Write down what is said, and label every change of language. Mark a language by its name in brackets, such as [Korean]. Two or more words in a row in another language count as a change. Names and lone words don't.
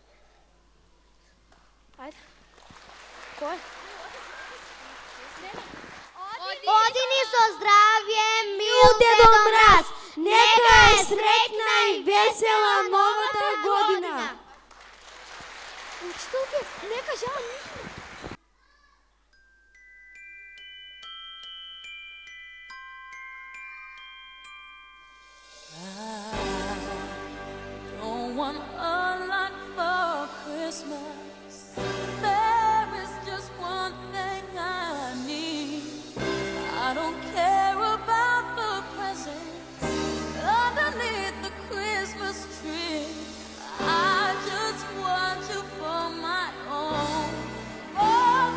[Macedonian] Ајде. Кој? Оди ни со здравје, мил Дедо Мраз. Нека е среќна и весела новата година. Учителке, нека жал [English] Don't want a lot for Christmas. There is just one thing I need. I don't care about the presents underneath the Christmas tree. I just want you for my own. Oh,